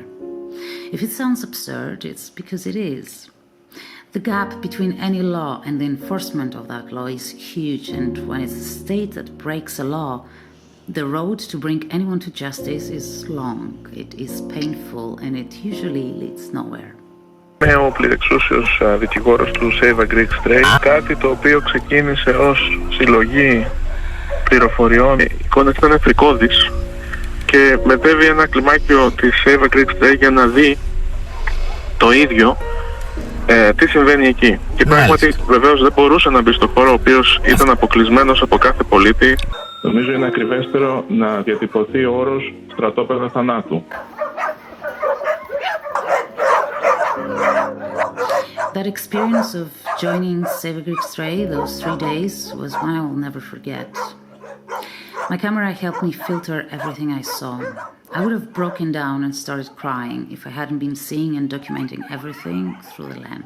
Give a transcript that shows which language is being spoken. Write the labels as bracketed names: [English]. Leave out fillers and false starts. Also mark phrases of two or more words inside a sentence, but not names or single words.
[English] If it sounds absurd, it's because it is. The gap between any law and the enforcement of that law is huge, and when it's the state that breaks a law, the road to bring anyone to justice is long, it is painful, and it usually leads nowhere. [Greek] Είμαι ο πληρεξούσιος δικηγόρος του Save a Greek Stray, κάτι το οποίο ξεκίνησε ως συλλογή πληροφοριών. Η εικόνα ήταν εφρικώδης και μετέβη ένα κλιμάκιο της Save a Greek Stray για να δει το ίδιο τι συμβαίνει εκεί. Και πράγματι βεβαίως δεν μπορούσε να μπει στο χώρο, ο οποίος ήταν αποκλεισμένος από κάθε πολίτη. Νομίζω είναι ακριβέστερο να διατυπωθεί ο όρος στρατόπεδα θανάτου. [English] That experience of joining Save a Greek Stray, those 3 days, was one I will never forget. My camera helped me filter everything I saw. I would have broken down and started crying if I hadn't been seeing and documenting everything through the lens.